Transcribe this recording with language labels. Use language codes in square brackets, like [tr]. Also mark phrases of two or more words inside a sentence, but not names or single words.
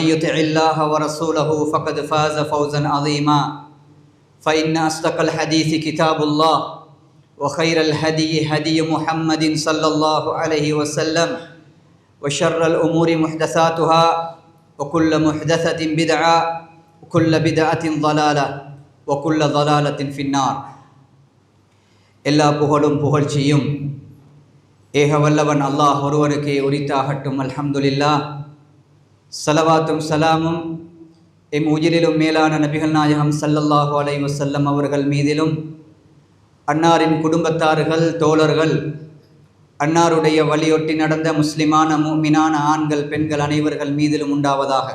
[ar] يطع الله ورسوله فقد فاز فوزا عظيما فإن أصدق الحديث كتاب الله وخير الهدي هدي محمد صلى الله عليه وسلم وشر الأمور محدثاتها وكل محدثة بدعة وكل بدعة ضلالة وكل ضلالة في النار [ta] எல்லா புகழும் புகழ்ச்சியும் ஏக வல்லவன் அல்லாஹ் ஒருவனுக்கே உரித்தாகட்டும். [ar] الحمد لله. [ta] ஸலவாத்தும் சலாமும் எம் உயிரிலும் மேலான நபிகள் நாயகம் [ar] صلى الله عليه وسلم [ta] அவர்கள் மீதிலும், அன்னாரின் குடும்பத்தார்கள், தோழர்கள், அன்னாருடைய வழியொட்டி நடந்த முஸ்லிமான முஃமினான ஆண்கள் பெண்கள் அனைவர்கள் மீதிலும் உண்டாவதாக.